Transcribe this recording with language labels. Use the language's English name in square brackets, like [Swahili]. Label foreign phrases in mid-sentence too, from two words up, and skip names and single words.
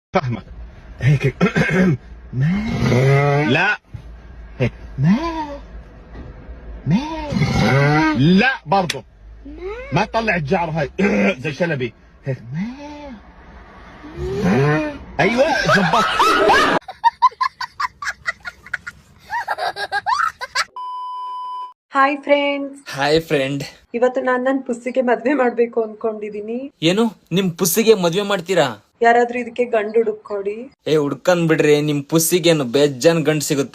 [Arabic] فاهمك هيك ما لا هيك ما لا برضه ما تطلع الجعر هاي زي شلبي هيك ما ايوه زبط. [English] Hi friends. Hi friend. [Kannada] ಇವತ್ತು ನಾನು ನನ್ನ ಪುಸ್ಸಿಗೆ ಮದ್ವೆ ಮಾಡ್ಬೇಕು ಅನ್ಕೊಂಡಿದೀನಿ. ಏನು ನಿಮ್ ಪುಸ್ಸಿಗೆ ಮದ್ವೆ ಮಾಡ್ತೀರಾ? ಯಾರಾದ್ರೂ ಇದಕ್ಕೆ ಗಂಡು ಹುಡುಕೊಡಿ. ಹುಡ್ಕಂದ್ ಬಿಡ್ರಿ, ನಿಮ್ ಪುಸ್ಸಿಗೇನು ಬೇಜಾನ್ ಗಂಡ್ ಸಿಗುತ್ತೆ.